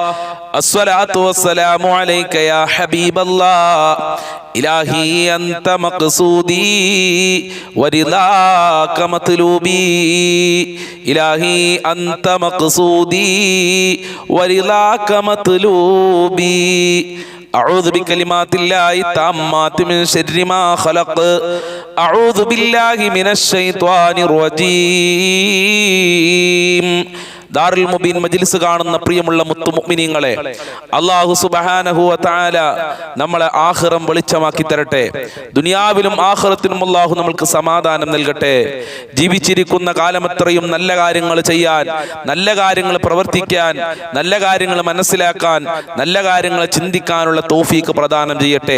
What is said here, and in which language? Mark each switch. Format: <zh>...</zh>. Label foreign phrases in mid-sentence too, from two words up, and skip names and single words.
<ar>الصلاة والسلام عليك يا حبيب الله. إلهي أنت مقصودي ورضاك مطلوبي. إلهي أنت مقصودي ورضاك مطلوبي. أعوذ بكلمات الله التامات من شر ما خلق. أعوذ بالله من الشيطان الرجيم.</ar> <ml>ദാറുൽ മുബീൻ മജ്ലിസ് കാണുന്ന പ്രിയമുള്ള മുത്തുമുഅ്മിനീങ്ങളെ,</ml> <ar>الله سبحانه وتعالى</ar> <ml>നമ്മളെ ആഖിറം വെളിച്ചമാക്കി തരട്ടെ. ദുനിയാവിലും ആഖിറത്തിലും അല്ലാഹു നമ്മൾക്ക് സമാധാനം നൽകട്ടെ. ജീവിച്ചിരിക്കുന്ന കാലമത്രയും നല്ല കാര്യങ്ങൾ ചെയ്യാൻ, നല്ല കാര്യങ്ങൾ പ്രവർത്തിക്കാൻ, നല്ല കാര്യങ്ങൾ മനസ്സിലാക്കാൻ, നല്ല കാര്യങ്ങൾ ചിന്തിക്കാനുള്ള തൗഫീഖ് പ്രദാനം ചെയ്യട്ടെ.</ml>